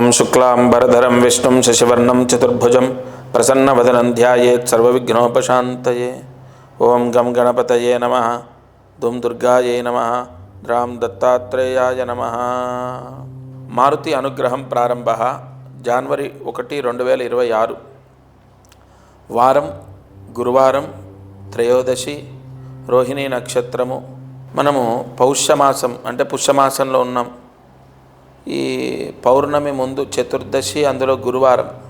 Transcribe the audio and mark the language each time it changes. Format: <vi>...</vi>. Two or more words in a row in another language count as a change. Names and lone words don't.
<sa>शुक्लांबरधरं विष्णुं शशिवर्णं चतुर्भुजं प्रसन्नवदनं ध्यायेत् सर्वविघ्नोपशान्तये। ओं गं गणपतये नमः, दुं दुर्गायै नमः, द्रां दत्तात्रेयाय नमः।</sa> <te>మారుతి అనుగ్రహం ప్రారంభ జనవరి 1, 2026 వారం గురువారం త్రయోదశి రోహిణీ నక్షత్రము. మనము పౌష్యమాసం అంటే పుష్యమాసంలో ఉన్నాం. ఈ పౌర్ణమి ముందు చతుర్దశి, అందులో గురువారం.</te>